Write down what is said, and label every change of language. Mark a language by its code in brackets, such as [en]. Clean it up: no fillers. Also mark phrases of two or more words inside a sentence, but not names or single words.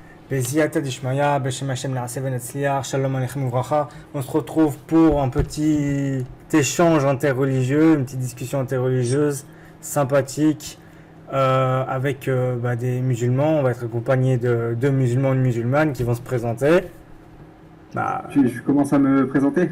[he] בסייעתא דשמיא, בשם השם נעשה ונצליח, שלום עליכם וברכה. [fr] On se retrouve pour un petit échange interreligieux, une petite discussion interreligieuse sympathique avec des musulmans. On va être accompagné de deux musulmans et une musulmane qui vont se présenter. Je commence à me présenter.